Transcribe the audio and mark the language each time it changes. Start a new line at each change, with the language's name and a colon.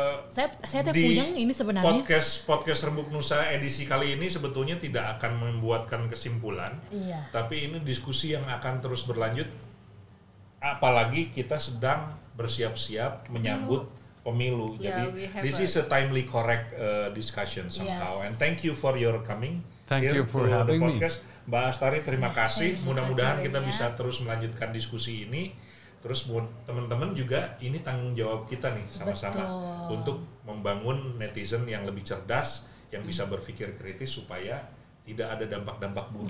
Indonesian: saya puyeng ini sebenarnya. Podcast Rembuk Nusa edisi kali ini sebetulnya tidak akan membuatkan kesimpulan. Iya. Tapi ini diskusi yang akan terus berlanjut. Apalagi kita sedang bersiap-siap menyambut pemilu. Jadi
English: this is a timely correct discussion somehow. And thank you for your coming. Thank you for having me.
Indonesian: Mbak Astari, terima kasih. Mudah-mudahan kita bisa terus melanjutkan diskusi ini. Terus buat teman-teman juga ini tanggung jawab kita nih sama-sama untuk membangun netizen yang lebih cerdas, yang bisa berpikir kritis supaya tidak ada dampak-dampak buruk.